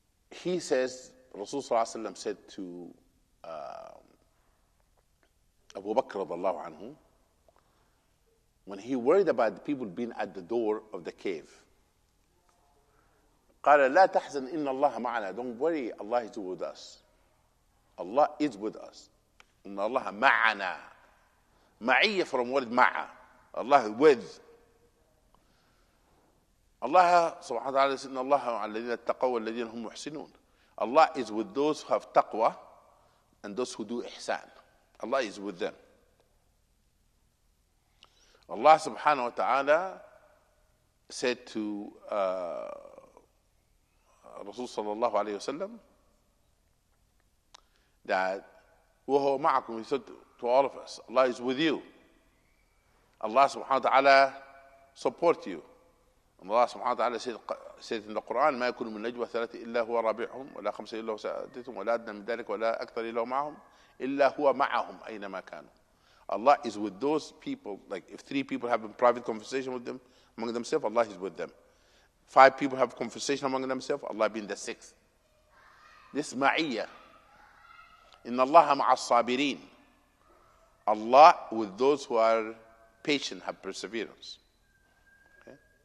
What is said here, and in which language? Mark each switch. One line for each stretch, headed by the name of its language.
English: He says, Rasulullah said to Abu Bakr radiallahu anhu, when he worried about the people being at the door of the cave,
Arabic: قال لا تحزن إن الله معنا.
English: Don't worry, Allah is with us. Allah is with us.
Arabic: إن الله معنا.
English: معية from word مع. Allah with.
Arabic: Allah subhanahu wa ta'ala says إن الله مع الذين اتقوا والذين هم محسنون.
English: Allah is with those who have taqwa and those who do ihsan. Allah is with them. Allah subhanahu wa ta'ala said to Rasul sallallahu alayhi wa sallam that
Arabic: وَهُوَ مَعَكُمْ.
English: He said to all of us, Allah is with you. Allah subhanahu wa ta'ala support you. And Allah subhanahu wa ta'ala said in the Quran
Arabic: ما يكون من نجوى ثلاثة إلا هو رابعهم ولا خمسة إلا هو سادسهم ولا أدنى من ذلك ولا أكثر إلا هو معهم إلا هو معهم أينما كانوا.
English: Allah is with those people. Like if three people have a private conversation with them among themselves, Allah is with them. 5 people have conversation among themselves, Allah being the 6th. This ma'iyya.
Arabic: Inna Allah ma'a sabirin.
English: Allah with those who are patient, have perseverance. Okay?